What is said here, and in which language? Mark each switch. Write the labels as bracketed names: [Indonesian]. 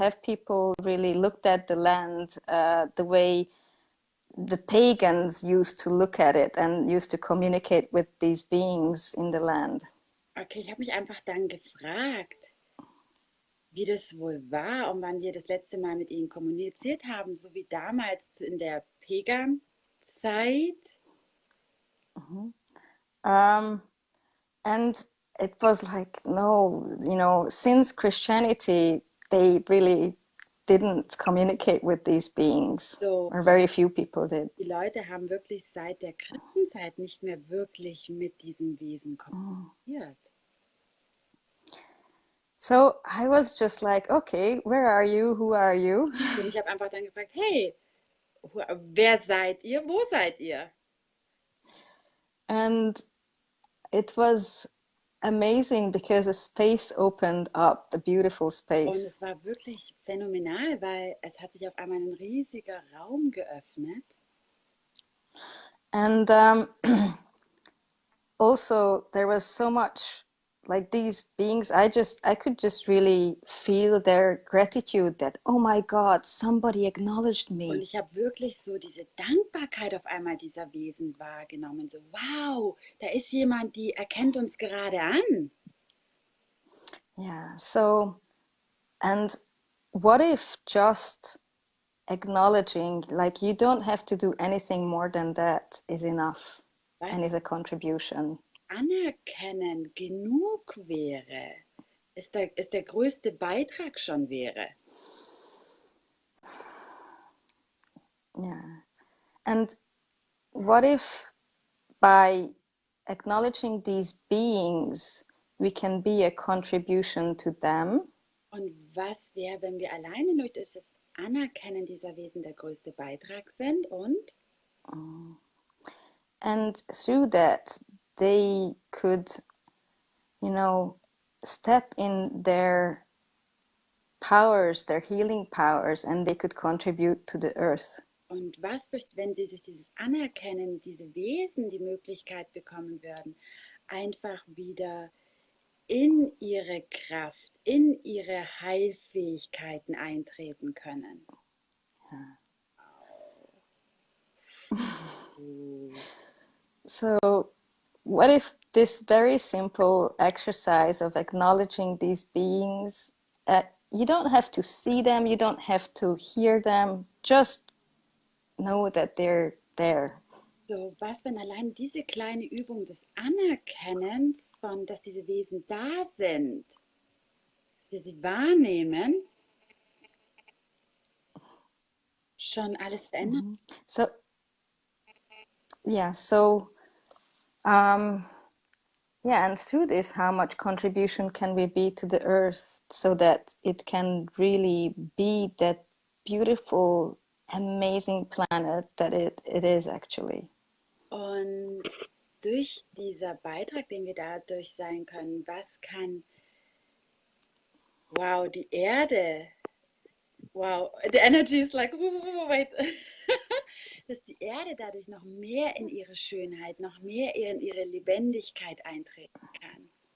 [English] Have people really looked at the land the way the pagans used to look at it and used to communicate with these beings in the land? [German] Okay, ich habe mich einfach dann gefragt, wie das wohl war und wann wir das letzte Mal mit ihnen kommuniziert haben, so wie damals in der Pagan-Zeit. [English] And it was like, no, since Christianity, they really didn't communicate with these beings, So, or very few people did. [German] die Leute haben wirklich seit der Christenzeit nicht mehr wirklich mit diesen Wesen kommuniziert. [English] So I was just like, okay, where are you? Who are you? [German] Und ich habe einfach dann gefragt, hey, wer seid ihr? Wo seid ihr? [English] And it was amazing because a space opened up, a beautiful [German] Und [English] space. [German] es war wirklich phänomenal, weil es hat sich auf einmal ein riesiger Raum geöffnet. [English] And also there was so much, like, these beings, I could just really feel their gratitude that, oh my God, somebody acknowledged [German] Und [English] me. [German] ich habe wirklich so diese Dankbarkeit auf einmal dieser Wesen wahrgenommen. So, wow, da ist jemand, die erkennt uns gerade an. [English] Yeah. So, and what if just acknowledging, like, you don't have to do anything more than that, is enough and [German] Was [English] is a contribution? [German] anerkennen genug wäre, ist der größte Beitrag schon wäre. [English] Yeah. And what if by acknowledging these beings, we can be a contribution to them? [German] Und was wäre, wenn wir alleine durch das Anerkennen dieser Wesen der größte Beitrag sind und [English] And through that, they could, step in their powers, their healing powers, and they could contribute to the earth. [German] Und was durch, wenn sie durch dieses Anerkennen, diese Wesen die Möglichkeit bekommen würden, einfach wieder in ihre Kraft, in ihre Heilfähigkeiten eintreten können. [English] Oh. So, what if this very simple exercise of acknowledging these beings, you don't have to see them, you don't have to hear them, just know that they're there. [German] So, was, wenn allein diese kleine Übung des Anerkennens von, dass diese Wesen da sind, dass wir sie wahrnehmen, schon alles verändert? [English] So, yeah, so, um, yeah, and through this, how much contribution can we be to the earth so that it can really be that beautiful, amazing planet that it is actually. [German] Und durch dieser Beitrag, den wir dadurch sein können, was kann, wow, die Erde, wow, [English] the energy is like, wait, [German] dass die Erde dadurch noch mehr in ihre Schönheit, noch mehr in ihre Lebendigkeit eintreten kann.